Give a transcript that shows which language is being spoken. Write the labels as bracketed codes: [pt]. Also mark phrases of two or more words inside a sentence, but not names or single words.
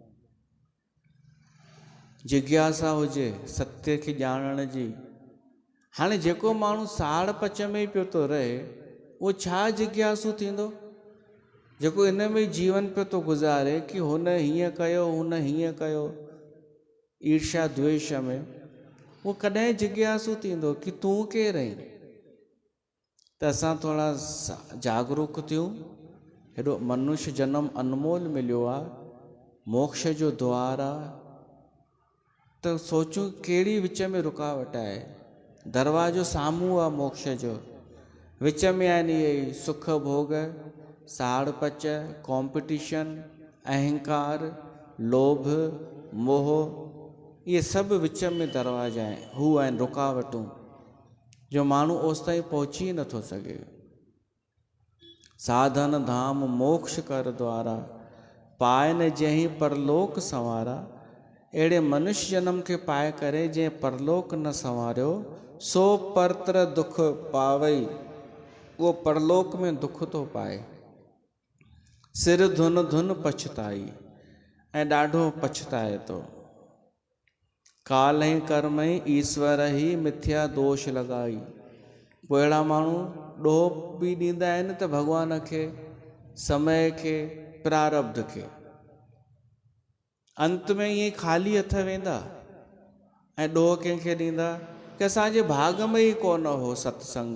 [sd] जिज्ञासा हुजे सत्य खे ॼाणण जी। हाणे जेको माण्हू साड़ पच में ई पियो थो रहे, उहो छा जिज्ञासु थींदो? जेको इन में जीवन पियो थो गुज़ारे कि हुन हीअं कयो, हुन हीअं कयो, ईर्ष्या द्वेष में, उहो कॾहिं जिज्ञासु थींदो कि तूं केरु आहीं? त असां थोरा जागरूक थियूं। हेॾो मनुष्य जनम अनमोल मिलियो आहे, मोक्ष जो द्वार आहे, त सोचूं कहिड़ी विच में रुकावट आहे। दरवाजो साम्हूं आहे मोक्ष जो, विच में आहिनि इहे सुख भोग, साड़ पच, कॉम्पिटिशन, अहंकार, लोभ, मोह, इहे सभु विच में दरवाजा आहिनि, हू आहिनि रुकावटूं जो माण्हू ओसि ताईं पहुची नथो सघे। [awa] साधन धाम मोक्ष कर द्वारा, पाए न जंहिं परलोक संवारा। [sd] अहिड़े मनुष्य जन्म खे पाए करे जंहिं परलोक न संवारियो, [awa] सो परत्र दुख पावई, [sd] उहो परलोक में दुख थो पाए। [awa] सिर धुन धुन पछताई, [sd] ऐं ॾाढो पछताए थो। [awa] काल ई कर्म ई ईश्वर ही मिथ्या दोष लॻाई। [sd] पोइ अहिड़ा माण्हू ॾोह बि ॾींदा आहिनि त भॻवान खे, समय खे, प्रारब्ध खे। अंत में ईअं ख़ाली हथ वेंदा ऐं ॾोह कंहिंखे ॾींदा कि असांजे भाग में ई कोन हो सत्संग।